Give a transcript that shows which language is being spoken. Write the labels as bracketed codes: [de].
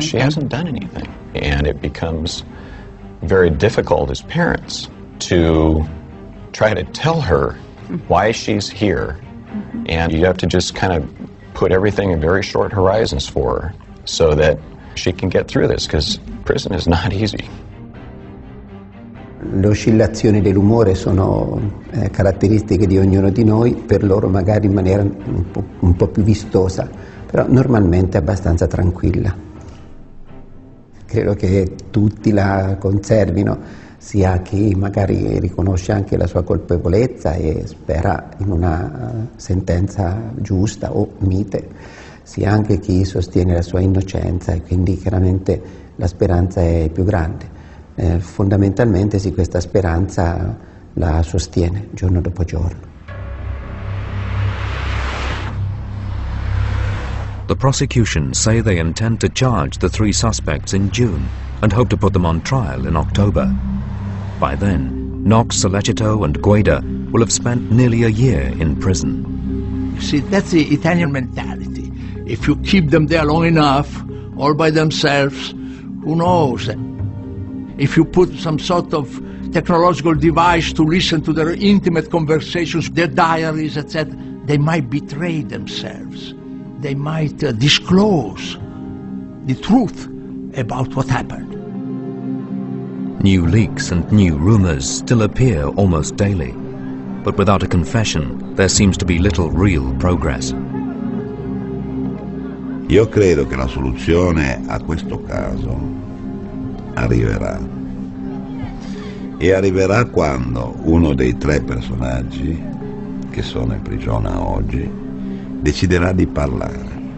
[en] She hasn't done anything. And it becomes very difficult as parents to try to tell her why she's here. And you have to just kind of put everything in very short horizons for her so that she can get through this, because prison is not easy. [it] Le oscillazioni dell'umore sono caratteristiche di ognuno di noi, per loro magari in maniera un po' più vistosa, però normalmente abbastanza tranquilla. Credo che tutti la conservino, sia chi magari riconosce anche la sua colpevolezza e spera in una sentenza giusta o mite, sia anche chi sostiene la sua innocenza e quindi chiaramente la speranza è più grande. Fondamentalmente sì, questa speranza la sostiene giorno dopo giorno. [en] The prosecution say they intend to charge the 3 suspects in June and hope to put them on trial in October. By then, Knox, Sollecito and Guida will have spent nearly a year in prison. See, that's the Italian mentality. If you keep them there long enough, all by themselves, who knows? If you put some sort of technological device to listen to their intimate conversations, their diaries, etc., they might betray themselves. They might disclose the truth about what happened. New leaks and new rumors still appear almost daily, but without a confession, there seems to be little real progress. [it] Io credo che la soluzione a questo caso arriverà. E arriverà quando uno dei 3 personaggi che sono in prigione oggi deciderà di parlare.